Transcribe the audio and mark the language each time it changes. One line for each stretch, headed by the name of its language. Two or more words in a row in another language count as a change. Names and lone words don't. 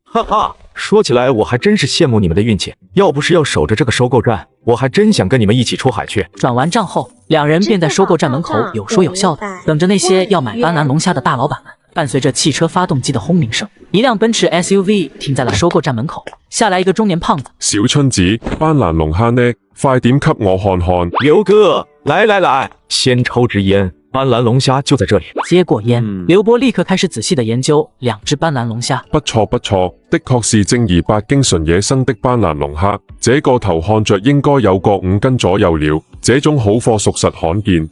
Chinese: 哈哈，说起来我还真是羡慕你们的运气，要不是要守着这个收购站，我还真想跟你们一起出海去。转完账后，2人便在收购站门口有说有笑的等着那些要买斑斓龙虾的大老板们。伴随着汽车发动机的轰鸣声，一辆奔驰 SUV 停在了收购站门口，下来一个中年胖子。小春子，斑斓龍蝦呢？快點給我看看。刘哥，來，先抽支煙，斑斓龍蝦就在這裡。接過煙，劉波立刻開始仔細地研究2隻斑斓龍蝦。不錯，的確是正兒八經純野生的斑斓龍蝦，這個頭看着應該有個5斤左右了，這種好貨屬實罕見。